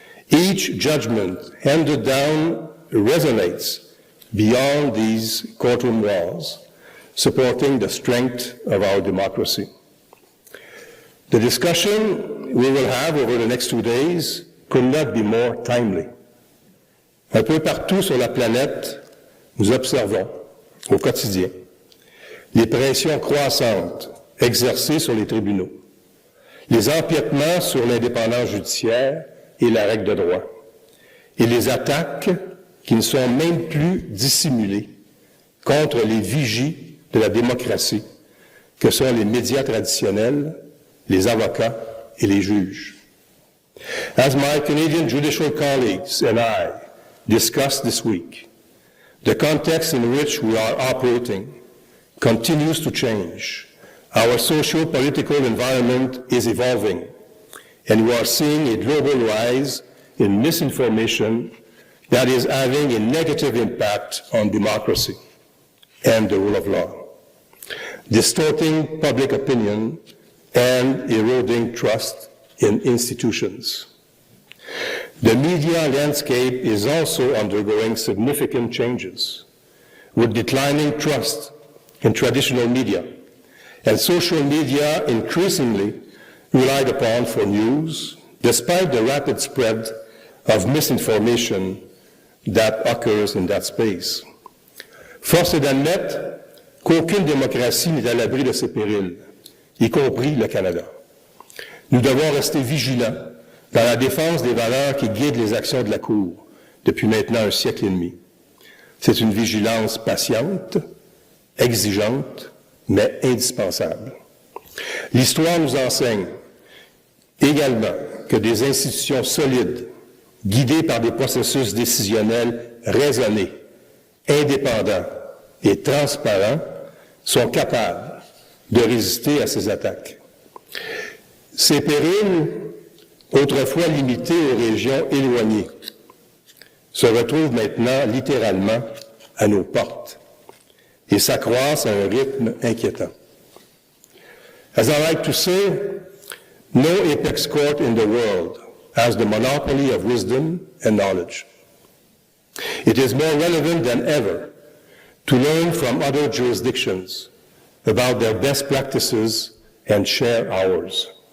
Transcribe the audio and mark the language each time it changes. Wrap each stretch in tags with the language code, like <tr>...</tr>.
<en>Each judgment handed down resonates beyond these courtroom walls, supporting the strength of our democracy. The discussion we will have over the next 2 days could not be more timely.</en> <fr>Un peu partout sur la planète, nous observons au quotidien les pressions croissantes exercées sur les tribunaux, les empiètements sur l'indépendance judiciaire et la règle de droit, et les attaques qui ne sont même plus dissimulées contre les vigies de la démocratie, que sont les médias traditionnels, les avocats et les juges.</fr> <en>As my Canadian judicial colleagues and I discussed this week, the context in which we are operating continues to change. Our socio-political environment is evolving, and we are seeing a global rise in misinformation that is having a negative impact on democracy and the rule of law, distorting public opinion and eroding trust in institutions. The media landscape is also undergoing significant changes, with declining trust in traditional media, and social media increasingly relied upon for news, despite the rapid spread of misinformation that occurs in that space.</en> <fr>Force est d'admettre qu'aucune démocratie n'est à l'abri de ces périls, y compris le Canada. Nous devons rester vigilants dans la défense des valeurs qui guident les actions de la Cour depuis maintenant un siècle et demi. C'est une vigilance patiente, exigeante, mais indispensable. L'histoire nous enseigne également que des institutions solides, guidées par des processus décisionnels raisonnés, indépendants et transparents, sont capables de résister à ces attaques. Ces périls, autrefois limités aux régions éloignées, se retrouvent maintenant littéralement à nos portes et s'accroissent à un rythme inquiétant.</fr> <en>As I like to say, no apex court in the world has the monopoly of wisdom and knowledge. It is more relevant than ever to learn from other jurisdictions about their best practices and share ours.</en>